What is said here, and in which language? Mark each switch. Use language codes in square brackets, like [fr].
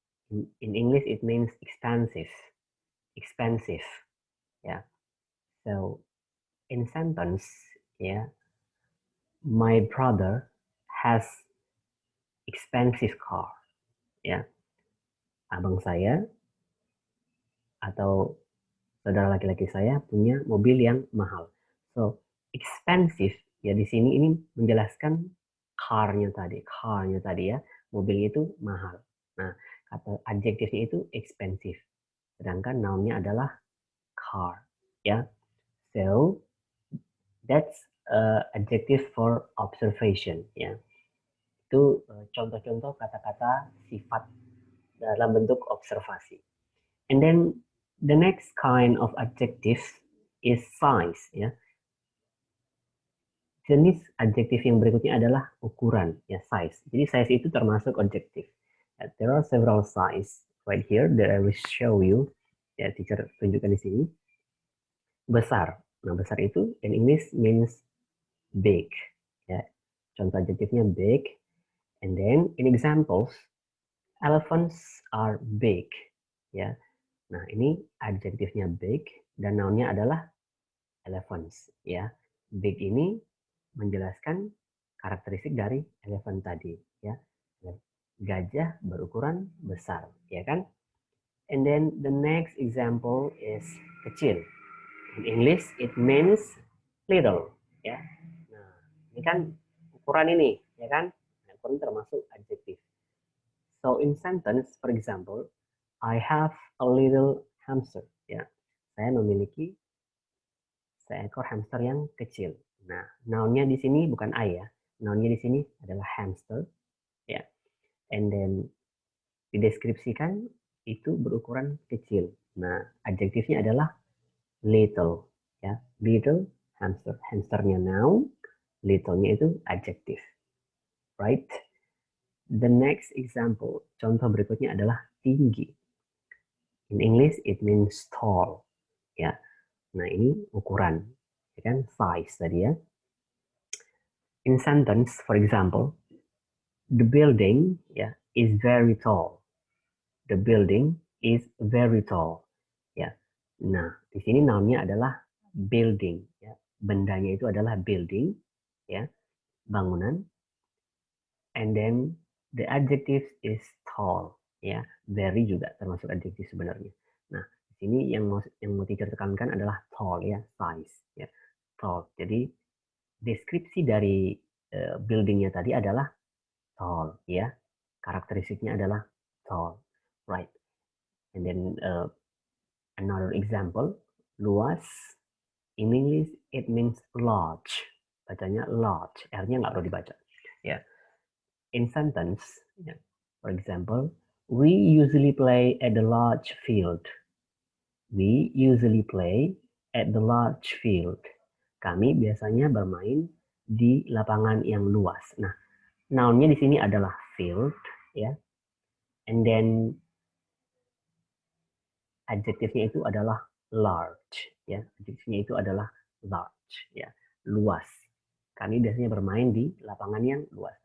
[en] In English it means expensive, expensive, yeah. So in sentence, yeah, my brother has expensive car, ya. [id] Abang saya atau saudara laki-laki saya punya mobil yang mahal. So, expensive ya di sini ini menjelaskan car-nya tadi ya, mobilnya itu mahal. Nah, kata adjektifnya itu expensive. Sedangkan noun-nya adalah car, ya. [en] So, that's adjective for observation, ya. [id] Itu contoh-contoh kata-kata sifat dalam bentuk observasi. [en] And then the next kind of adjective is size, ya. [id] Jenis adjektif yang berikutnya adalah ukuran, ya, size. Jadi size itu termasuk adjektif. [en] There are several size right here that I will show you. [id] Ya, teacher tunjukkan di sini. Besar. Nah, besar itu [en] in English means big. [id] Ya, contoh adjektifnya big. [en] And then in examples, elephants are big. Ya. [id] Nah, ini adjektifnya big dan nounnya adalah elephants, ya. Big ini menjelaskan karakteristik dari elephant tadi, ya. Gajah berukuran besar, ya kan? [en] And then the next example is kecil. In English it means little, ya. [id] Nah, ini kan ukuran ini, ya kan? Nah, ukuran termasuk adjektif. [en] So in sentence, for example, I have a little hamster, ya. [id] Saya memiliki seekor hamster yang kecil. Nah, noun-nya di sini bukan I ya. Noun-nya di sini adalah hamster, ya. [en] And then [id] dideskripsikan itu berukuran kecil. Nah, adjektifnya adalah little, ya. Little hamster. Hamsternya noun, little-nya itu adjektif. Right? [en] The next example, [id] contoh berikutnya adalah tinggi. [en] In English it means tall, [id] ya. Nah, ini ukuran, ya kan? Size tadi ya. [en] In sentence, for example, the building, ya, is very tall. The building is very tall. Ya. [id] Nah, di sini noun-nya adalah building, ya. Bendanya itu adalah building, ya, bangunan. [en] And then the adjective is tall, ya. [id] Very juga termasuk adjektif sebenarnya. Nah, di sini yang mau teacher tekankan adalah tall, ya, size, ya. Tall. Jadi deskripsi dari buildingnya tadi adalah tall, ya. Karakteristiknya adalah tall, right? [en] And then another example, luas. In English it means large. [id] Bacanya large. R-nya nggak perlu dibaca. Ya. [en] In sentence, [id] ya. [en] For example, we usually play at the large field. We usually play at the large field. [id] Kami biasanya bermain di lapangan yang luas. Nah, noun-nya di sini adalah field, ya. [en] And then [id] adjektifnya itu adalah large, ya. Adjektifnya itu adalah large, ya, luas. Kami biasanya bermain di lapangan yang luas.